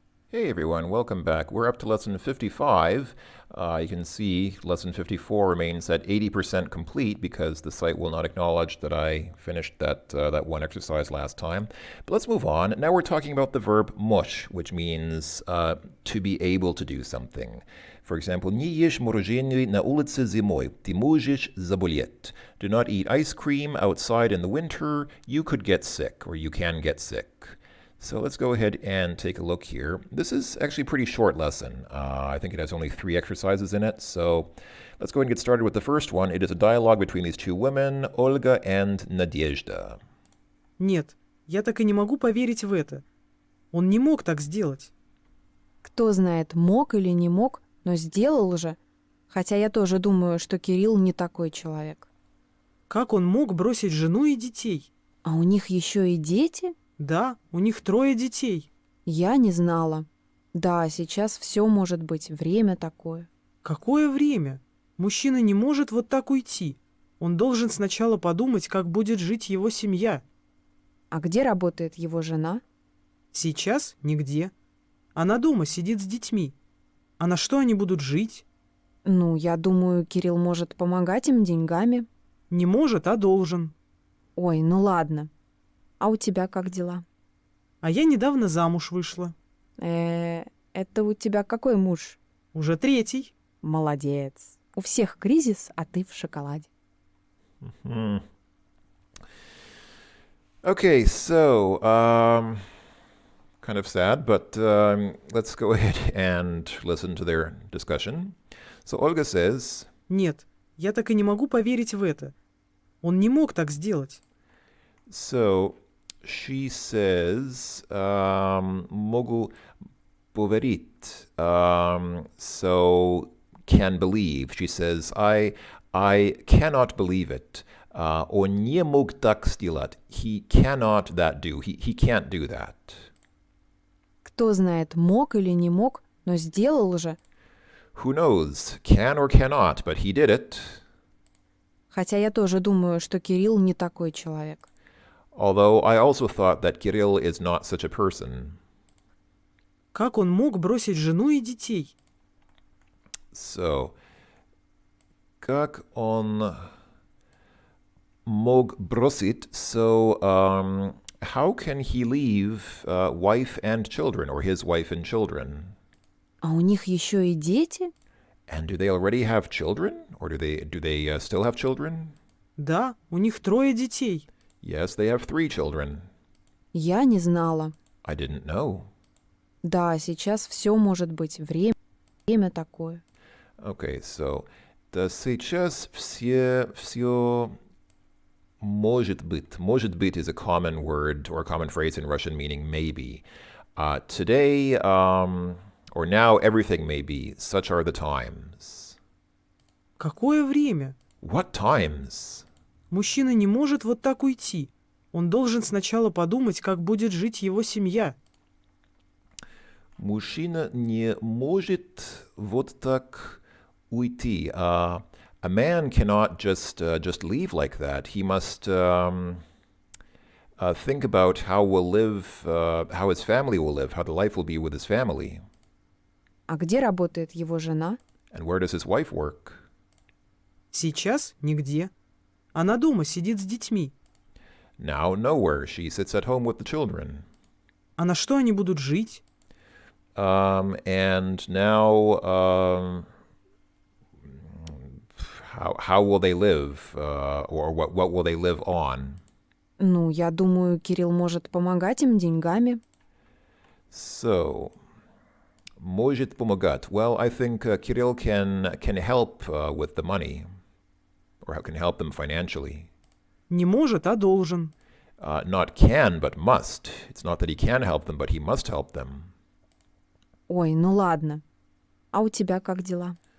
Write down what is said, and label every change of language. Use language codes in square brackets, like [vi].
[en] Hey everyone, welcome back. We're up to lesson 55. You can see lesson 54 remains at 80% complete because the site will not acknowledge that I finished that one exercise last time. But let's move on. Now we're talking about the verb mush, which means to be able to do something. For example, [ru] не ешь мороженое на улице зимой, ты можешь заболеть. [en] Do not eat ice cream outside in the winter, you could get sick, or you can get sick. So let's go ahead and take a look here. This is actually a pretty short lesson. I think it has only 3 exercises in it. So let's go ahead and get started with the first one. It is a dialogue between these two women, Olga and Nadezhda. [ru] Нет, я так и не могу поверить в это. Он не мог так сделать. Кто знает, мог или не мог, но сделал же. Хотя я тоже думаю, что Кирилл не такой человек. Как он мог бросить жену и детей? А у них еще и дети? Да, у них 3 детей. Я не знала. Да, сейчас все может быть, время такое. Какое время? Мужчина не может вот так уйти. Он должен сначала подумать, как будет жить его семья. А где работает его жена? Сейчас нигде. Она дома сидит с детьми. А на что они будут жить? Ну, я думаю, Кирилл может помогать им деньгами. Не может, а должен. Ой, ну ладно. А у тебя как дела? А я недавно замуж вышла. Это у тебя какой муж? Уже 3. Молодец. У всех кризис, а ты в шоколаде. [en] Okay, so kind of sad, but let's go ahead and listen to their discussion. So Olga says, [ru] Нет, я так и не могу поверить в это. Он не мог так сделать. [en] so she says, [ru] могу поверить, [en] so can believe. She says, I cannot believe it. [ru] Он не мог так сделать. [en] He cannot that do. He can't do that. [ru] Кто знает, мог или не мог, но сделал же. [en] Who knows? Can or cannot, but he did it. [ru] Хотя я тоже думаю, что Кирилл не такой человек. [en] Although I also thought that Kirill is not such a person. [ru] Как он мог бросить жену и детей? So, как он мог бросить? [en] So, how can he leave wife and children, or his wife and children? [ru] А у них еще и дети? [en] And do they already have children, or do they still have children? [ru] Да, у них 3 детей. [en] Yes, they have 3 children. [ru] Я не знала. [en] I didn't know. [ru] Да, сейчас все может быть, время такое. [en] Okay, so [ru] да сейчас все может быть. Может быть [en] is a common word or a common phrase in Russian meaning maybe. Today or now everything may be. Such are the times. [ru] Какое время? [en] What times? [ru] Мужчина не может вот так уйти. Он должен сначала подумать, как будет жить его семья. Мужчина не может вот так уйти. [en] A man cannot just leave like that. He must think about how how his family will live, how the life will be with his family. [ru] А где работает его жена? [en] And where does his wife work? [ru] Сейчас нигде. Она дома сидит с детьми. [en] Now nowhere. She sits at home with the children. [ru] А на что они будут жить? [en] And now how will they live, or what will they live on? [ru] Ну, я думаю, Кирилл может помогать им деньгами. So, может помогать. [en] Well, I think Kirill can help with the money, or can help them financially. [ru] Не может, а должен. [en] Not can, but must. It's not that he can help them, but he must help them. [ru] Ой, ну ладно. А у тебя как дела?